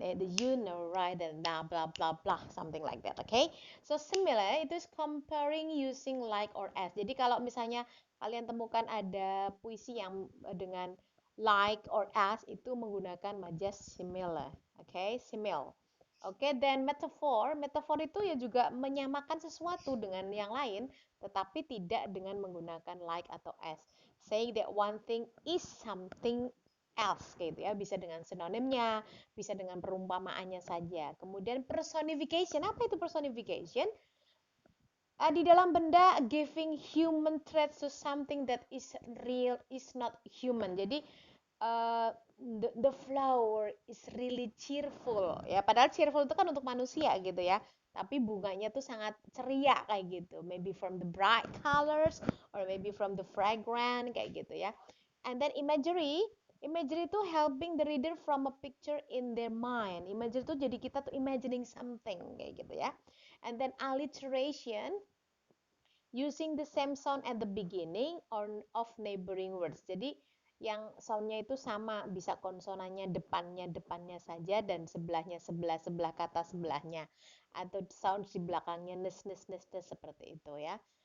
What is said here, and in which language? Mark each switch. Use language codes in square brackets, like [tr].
[en] The you know right and blah blah blah blah something like that. Okay? So similar it is comparing using like or as. [id] Jadi kalau misalnya kalian temukan ada puisi yang dengan [en] like or as [id] itu menggunakan majas similar. Okay? Simil. Oke, then metaphor. Metaphor itu ya juga menyamakan sesuatu dengan yang lain, tetapi tidak dengan menggunakan like atau as. [en] Saying that one thing is something else [id] gitu ya, bisa dengan sinonimnya, bisa dengan perumpamaannya saja. Kemudian personification, apa itu personification? Di dalam benda [en] giving human traits to something that is real is not human. [id] Jadi [en] the flower is really cheerful [id] ya, padahal cheerful itu kan untuk manusia gitu ya, tapi bunganya tuh sangat ceria kayak gitu, [en] maybe from the bright colors or maybe from the fragrant [id] kayak gitu ya. [en] And then imagery. Imagery itu helping the reader from a picture in their mind. Imagery [id] itu jadi kita tuh [en] imagining something [id] kayak gitu ya. [en] And then alliteration, using the same sound at the beginning or of neighboring words. [id] Jadi yang soundnya itu sama, bisa konsonannya depannya saja dan sebelahnya sebelah kata sebelahnya, atau sound di belakangnya nes seperti itu ya.